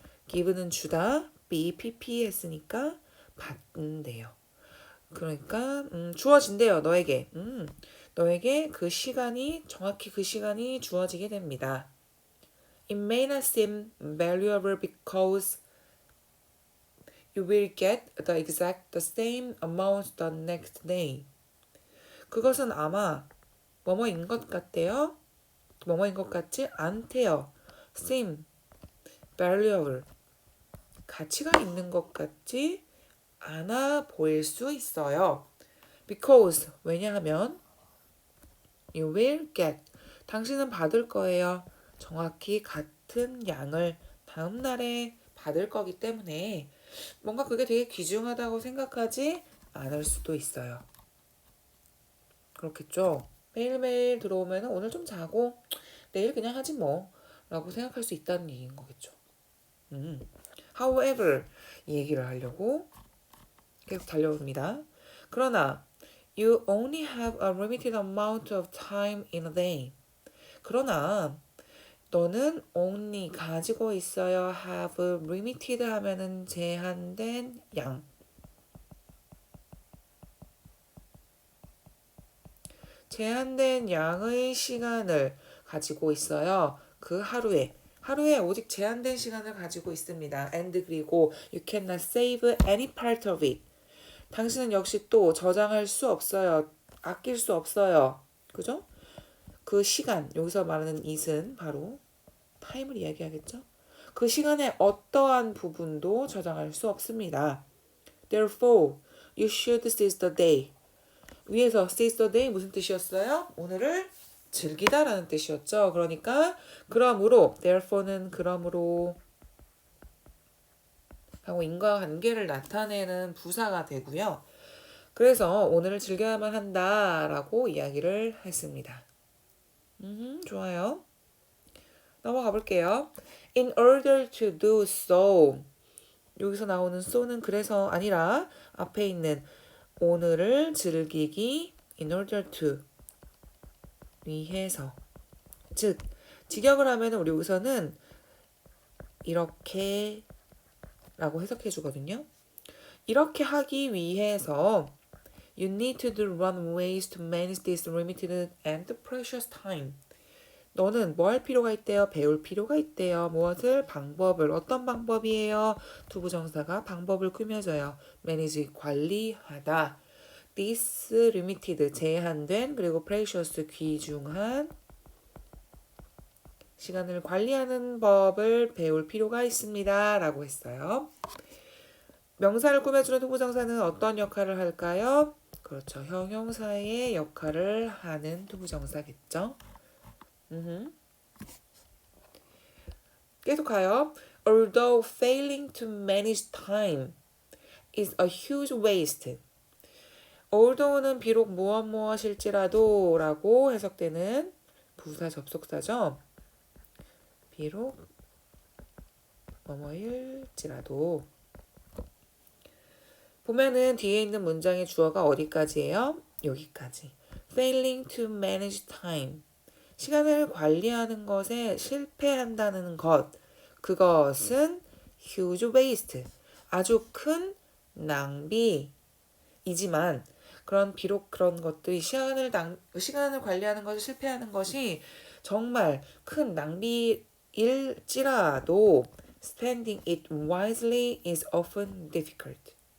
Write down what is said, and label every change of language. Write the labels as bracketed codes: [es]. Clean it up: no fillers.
[ko] given은 주다, be, pp 했으니까 받는데요. 그러니까 주어진대요. 너에게. 너에게 그 시간이 정확히 그 시간이 주어지게 됩니다. [en] It may not seem valuable because you will get the exact the same amount the next day. [ko] 그것은 아마 뭐뭐인 것 같대요. 뭐뭐인 것 같지 않대요. [en] seem valuable [ko] 가치가 있는 것 같지 않아 보일 수 있어요. Because 왜냐하면 [en] you will get [ko] 당신은 받을 거예요. 정확히 같은 양을 다음 날에 받을 거기 때문에 뭔가 그게 되게 귀중하다고 생각하지 않을 수도 있어요. 그렇겠죠? 매일매일 들어오면 오늘 좀 자고 내일 그냥 하지 뭐 라고 생각할 수 있다는 얘기인 거겠죠. However 이 얘기를 하려고 계속 달려옵니다. 그러나 [en] you only have a limited amount of time in a day. [ko] 그러나 너는 only 가지고 있어요. have limited 하면은 제한된 양. 제한된 양의 시간을 가지고 있어요. 그 하루에 오직 제한된 시간을 가지고 있습니다. [en] and [ko] 그리고 [en] you cannot save any part of it. [ko] 당신은 역시 또 저장할 수 없어요. 아낄 수 없어요. 그죠? 그 시간, 여기서 말하는 it은 바로 타임을 이야기하겠죠? 그 시간의 어떠한 부분도 저장할 수 없습니다. [en] Therefore, you should seize the day. [ko] 위에서 [en] seize the day [ko] 무슨 뜻이었어요? 오늘을 즐기다라는 뜻이었죠. 그러니까 그러므로 therefore는 그러므로 하고 인과관계를 나타내는 부사가 되고요. 그래서 오늘을 즐겨야만 한다라고 이야기를 했습니다. 좋아요. 넘어가 볼게요. [en] In order to do so. [ko] 여기서 나오는 so는 그래서 아니라 앞에 있는 오늘을 즐기기 [en] in order to [ko] 위해서 즉 직역을 하면 우리 여기서는 이렇게 라고 해석해 주거든요. 이렇게 하기 위해서 [en] You need to do run ways to manage this limited and precious time. [ko] 너는 뭐 할 필요가 있대요? 배울 필요가 있대요. 무엇을? 방법을. 어떤 방법이에요? 투부정사가 방법을 꾸며줘요. manage, 관리하다. [en] this limited, [ko] 제한된, 그리고 precious, 귀중한 시간을 관리하는 법을 배울 필요가 있습니다. 라고 했어요. 명사를 꾸며주는 투부정사는 어떤 역할을 할까요? 그렇죠. 형용사의 역할을 하는 투부정사겠죠. 계속 가요. [en] Although failing to manage time is a huge waste. [ko] Although는 비록 무엇일지라도 라고 해석되는 부사 접속사죠. 비록 뭐뭐일지라도 보면은 뒤에 있는 문장의 주어가 어디까지예요? 여기까지. [en] Failing to manage time. [ko] 시간을 관리하는 것에 실패한다는 것. 그것은 [en] huge waste. [ko] 아주 큰 낭비이지만 비록 그런 것들이 시간을 관리하는 것을 실패하는 것이 정말 큰 낭비일지라도 [en] spending it wisely is often difficult.